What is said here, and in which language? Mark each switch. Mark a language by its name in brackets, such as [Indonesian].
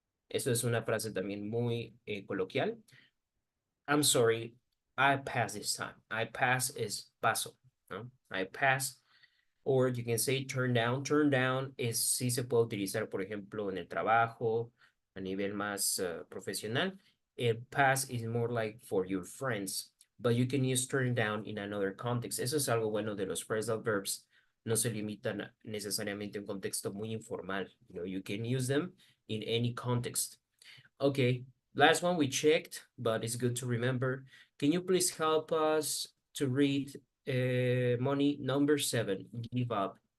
[Spanish] Eso es una frase también muy coloquial. [English] I'm sorry, I pass this time. I pass [Spanish] es paso, ¿no? [English] I pass. Or you can say turn down. [Spanish] Turn down es sí se puede utilizar, por ejemplo, en el trabajo, a nivel más profesional. [English] El pass is more like for your friends, but you can use turn down in another context. [Spanish] Eso es algo bueno de los phrasal verbs. No se limitan necesariamente a un contexto muy informal. [English] You can use them in any context. Okay, last one we checked, but it's good to remember. Can you please help us to read money number 7, give up?